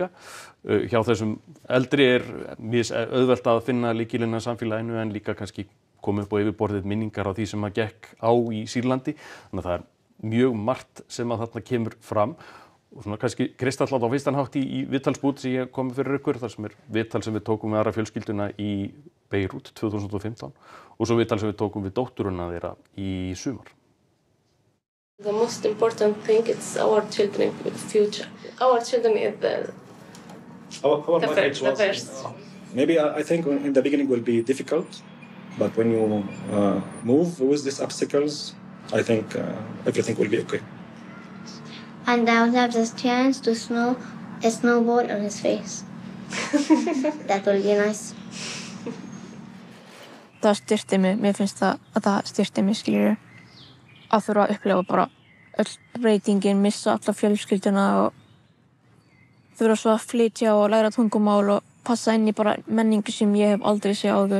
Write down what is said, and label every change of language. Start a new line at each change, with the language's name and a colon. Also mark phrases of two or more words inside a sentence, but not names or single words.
Icelandic: Hjá þessum eldri mjög auðvelt að finna lykilinn að samfélaginu en líka kannski koma upp á yfirborðið minningar á því sem að gekk á í Sýrlandi. Þannig að það mjög margt sem að þarna kemur fram og svona kannski kristallátt á fyrstan hátt í viðtalsbút sem ég komið fyrir ykkur, þar sem viðtal sem við tókum með aðra fjölskylduna í Beirut 2015 og svo viðtal sem við tókum við dótturuna þeirra í sumar.
English: The most important thing is our children future. Our children is the first. Maybe I think in the beginning will be difficult, but when you move with these obstacles, I think everything will be okay. And I will have the chance to a snowball on his face. That will be nice.
Icelandic: Það styrkti mig, mér finnst að það styrkti mig, skilur, að þurfa að upplifa bara öll breytingin, missa alla fjölskylduna og þurfa svo að flytja og læra tungumál og passa inn í bara menningu sem ég hef aldrei séð áður.